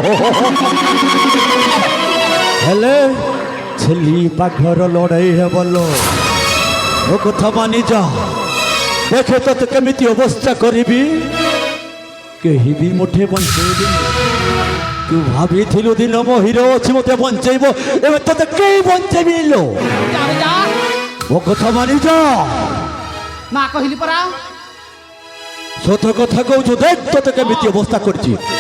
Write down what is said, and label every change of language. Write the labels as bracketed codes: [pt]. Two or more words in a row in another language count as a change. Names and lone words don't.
[or] ହେଲେ ଛେଲି ବାଘର ଲଢ଼େଇ ହେବଲ ମୋ କଥା ମାନି ଯା ଦେଖେ ତତେ କେମିତି ଅବସ୍ଥା କରିବି କେହି ବି ମୁଠେ ବଞ୍ଚେଇବି ତୁ ଭାବିଥିଲୁ ଦିନ ମୋ ହିରୋ ଅଛି ମତେ ବଞ୍ଚେଇବ ଏବେ ତତେ କେହି ବଞ୍ଚେଇବିଲ ମୋ କଥା ମାନି ଯା ନା କହିଲି ପରା ସତ କଥା କହୁଛୁ ଦେଖ ତତେ କେମିତି ଅବସ୍ଥା କରିଛି